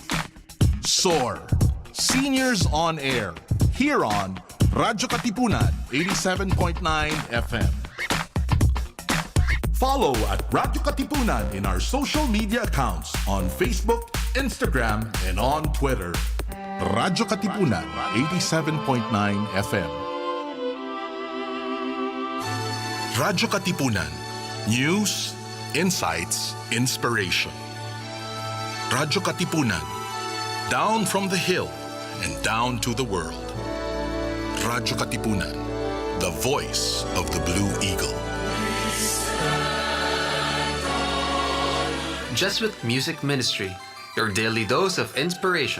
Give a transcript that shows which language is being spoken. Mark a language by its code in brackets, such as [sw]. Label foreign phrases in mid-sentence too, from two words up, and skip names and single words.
[en] SOAR, Seniors On Air, here on Radyo Katipunan, 87.9 FM. Follow at Radyo Katipunan in our social media accounts on Facebook, Instagram, and on Twitter. Radyo Katipunan, 87.9 FM. Radyo Katipunan, news, insights, inspiration. Radyo Katipunan, down from the hill and down to the world. Radyo Katipunan, the voice of the Blue Eagle. Jesuit Music Ministry, your daily dose of inspiration.